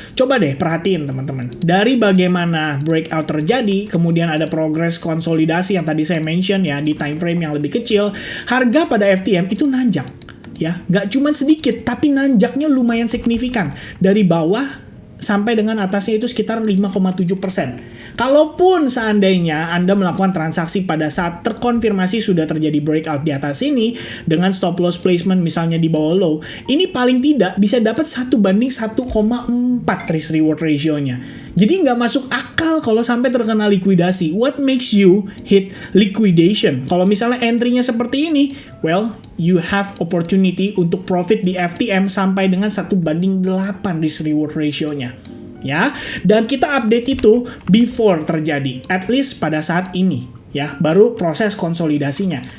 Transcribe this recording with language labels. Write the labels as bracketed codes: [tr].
[id] Coba deh perhatiin teman-teman, dari bagaimana breakout terjadi, kemudian ada progres konsolidasi yang tadi saya mention ya di time frame yang lebih kecil, harga pada FTM itu nanjak ya, nggak cuma sedikit tapi nanjaknya lumayan signifikan, dari bawah sampai dengan atasnya itu sekitar 5,7%. Kalaupun seandainya Anda melakukan transaksi pada saat terkonfirmasi sudah terjadi breakout di atas ini dengan stop loss placement misalnya di bawah low, ini paling tidak bisa dapat 1/1,4 risk reward ratio-nya. Jadi nggak masuk akal kalau sampai terkena likuidasi. [en] What makes you hit liquidation? [id] Kalau misalnya entry-nya seperti ini, [en] well, you have opportunity [id] untuk profit di FTM sampai dengan 1/8 risk reward ratio-nya. Ya, dan kita update itu [en] before [id] terjadi, [en] at least [id] pada saat ini ya, baru proses konsolidasinya.